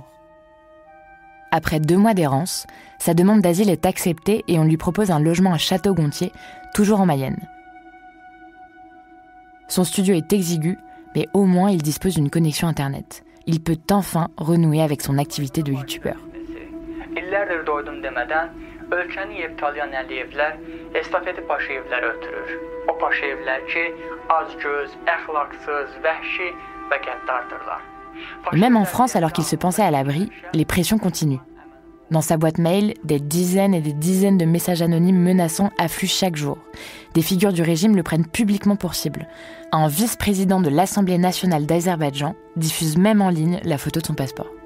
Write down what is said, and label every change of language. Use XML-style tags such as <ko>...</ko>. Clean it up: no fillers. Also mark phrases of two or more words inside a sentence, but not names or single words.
<fr>Après 2 mois d'errance, sa demande d'asile est acceptée et on lui propose un logement à Château-Gontier, toujours en Mayenne. Son studio est exigu, mais au moins il dispose d'une connexion Internet. Il peut enfin renouer avec son activité de youtubeur.</fr> <az>Ölkəni yeyib talayan Əliyevlər estafeti Paşayevlərə ötürür. O Paşayevlər ki, azgöz, əxlaqsız, vəhşi və qəddardırlar.</az> <fr>Même en France, alors qu'il se pensait à l'abri, les pressions continuent. Dans sa boîte mail, des dizaines et des dizaines de messages anonymes menaçants affluent chaque jour. Des figures du régime le prennent publiquement pour cible. Un vice-président de l'Assemblée nationale d'Azerbaïdjan diffuse même en ligne la photo de son passeport.</fr>